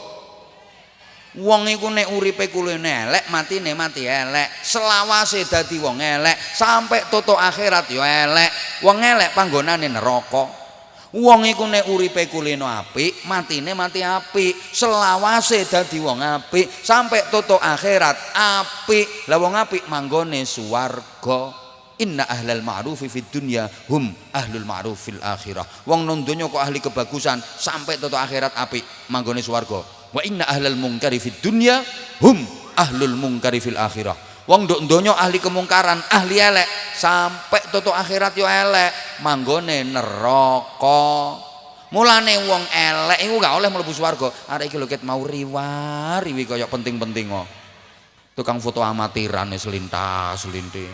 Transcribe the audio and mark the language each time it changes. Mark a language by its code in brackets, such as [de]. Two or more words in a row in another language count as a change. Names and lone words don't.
[jv] Wong iku nek uripe kulino elek, matine mati elek, selawase dadi wong elek, sampai tutuk akhirat ya elek. Wong elek panggonane neraka. Wong iku nek uripe kulino apik, matine mati apik, selawase dadi wong apik, sampai tutuk akhirat apik. Lah wong apik manggone swarga. [ar] إن أهل المعروف في الدنيا هم أهل المعروف في الآخرة. [jv] Wong nang donya kok ahli kebagusan, sampai tutuk akhirat apik, manggone swarga. [ar] وإن أهل المنكر في الدنيا هم أهل المنكر في الآخرة. [jv] Wong nduk donya ahli kemungkaran, ahli elek, sampai tutuk akhirat yo elek, manggone neraka. Mulane wong elek iku gak oleh mlebu swarga. Arek iki lho ket mau riwa-riwi kaya penting-penting kok. Tukang foto amatiran selintas-selinting.